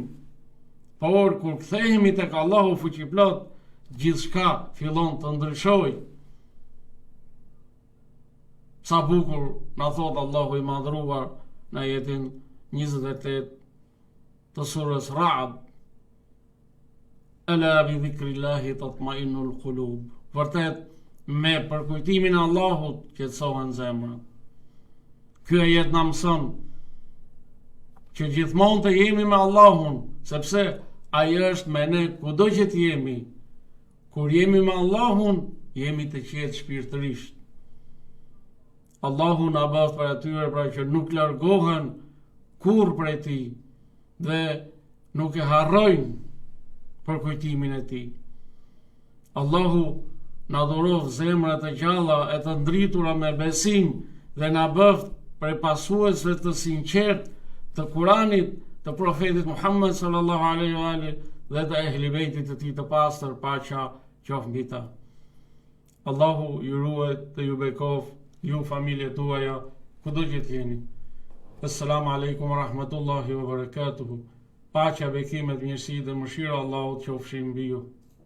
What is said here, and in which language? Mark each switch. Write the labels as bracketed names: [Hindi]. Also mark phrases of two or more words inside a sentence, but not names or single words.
[Albanian] Por kur kthehemi tek Allahu fuqiplot, gjithçka fillon të ndryshojë. Sa bukur na thot Allahu i madhruar në ajetin 28 të surës Ra'd: [Arabic] ألا بذكر الله تطمئن القلوب. [Albanian] Vërtet, me përkujtimin e Allahut qetësohen zemrat. Ky ajet na mëson që gjithmonë të jemi me Allahun, sepse ai është me ne kudo që të jemi. Kur jemi me Allahun, jemi të qetë shpirtërisht. Allahu na bëft për atyre pra që nuk largohen kur prej tij dhe nuk e harrojnë përkujtimin e tij. Allahu na dhuroj zemrat e gjalla e të ndritura me besim dhe na bëft prej pasuesve të sinqert të Kuranit, të profetit Muhammed [Arabic] صلى الله عليه وآله [Albanian] dhe të Ahlul Bejtit të tij të pastër, paqja qoftë mbi ta. Allahu ju ruaj dhe ju bekof, ju familjet tuaja, kudo që t'jeni. [Arabic] السلام عليكم ورحمة الله وبركاته. [Albanian] Paqja, bekimet, mirësi dhe mëshira Allahut qofshin mbi ju.